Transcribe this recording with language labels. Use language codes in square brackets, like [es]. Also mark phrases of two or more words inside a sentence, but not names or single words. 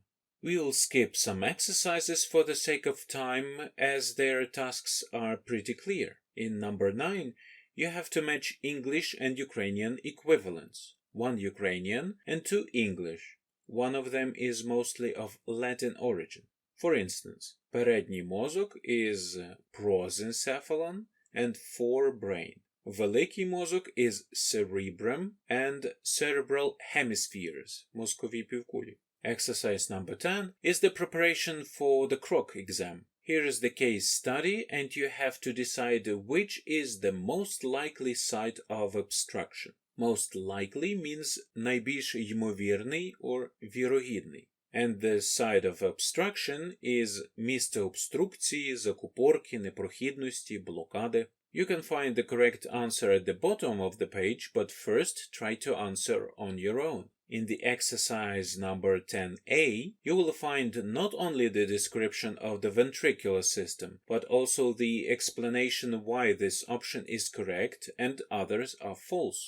[en] We'll skip some exercises for the sake of time, as their tasks are pretty clear. In number 9, you have to match English and Ukrainian equivalents. 1 Ukrainian and 2 English. One of them is mostly of Latin origin. For instance, [uk] передній мозок [en] is prosencephalon and forebrain. [uk] Великий мозок [en] is cerebrum and cerebral hemispheres, [uk] мозкові півкулі. [en] Exercise number 10 is the preparation for the Croc exam. Here is the case study, and you have to decide which is the most likely site of obstruction. Most likely means [uk] найбільш ймовірний [en] or вірогідний. And the site of obstruction is [uk] місце обструкції, закупорки, непрохідності, блокади. [en] You can find the correct answer at the bottom of the page, but first try to answer on your own. In the exercise number 10a, you will find not only the description of the ventricular system, but also the explanation why this option is correct and others are false.